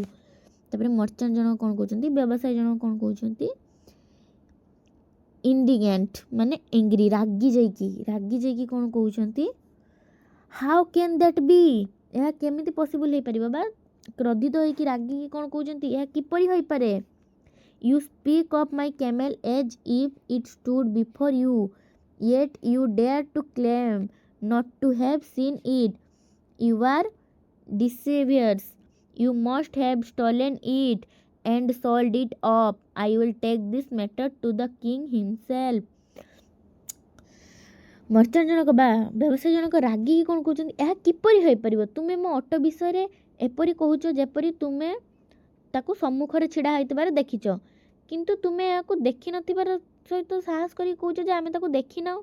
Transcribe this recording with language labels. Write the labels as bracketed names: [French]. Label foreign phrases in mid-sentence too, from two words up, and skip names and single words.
[Odia] ତାପରେ ମର୍ଚାଣ୍ଟ ଜଣକ କ'ଣ କହୁଛନ୍ତି, ବ୍ୟବସାୟୀ ଜଣକ କ'ଣ କହୁଛନ୍ତି, ଇଣ୍ଡିଗ୍ନାଣ୍ଟ ମାନେ ଏଙ୍ଗ୍ରି, ରାଗି ଯାଇକି କ'ଣ କହୁଛନ୍ତି, [English] how can that be, [Odia] ଏହା କେମିତି ପସିବଲ୍ ହେଇପାରିବ, ବା କ୍ରୋଧିତ ହୋଇକି ରାଗିକି କ'ଣ କହୁଛନ୍ତି, ଏହା କିପରି ହୋଇପାରେ। [English] You speak of my camel as if it stood before you, yet you dare to claim not to have seen it. You are deceivers. You must have stolen it and sold it off. I will take this matter to the king himself. [Odia] ମର୍ଚାଣ୍ଟ ଜଣକ ବା ବ୍ୟବସାୟୀ ଜଣକ ରାଗିକି କ'ଣ କହୁଛନ୍ତି, ଏହା କିପରି ହୋଇପାରିବ, ତୁମେ ମୋ ଅଟୋ ବିଷୟରେ ଏପରି କହୁଛ ଯେପରି ତୁମେ ତାକୁ ସମ୍ମୁଖରେ ଛିଡ଼ା ହୋଇଥିବାର ଦେଖିଛ, କିନ୍ତୁ ତୁମେ ଏହାକୁ ଦେଖିନଥିବାର ସହିତ ସାହସ କରିକି କହୁଛ ଯେ ଆମେ ତାକୁ ଦେଖିନାହୁଁ।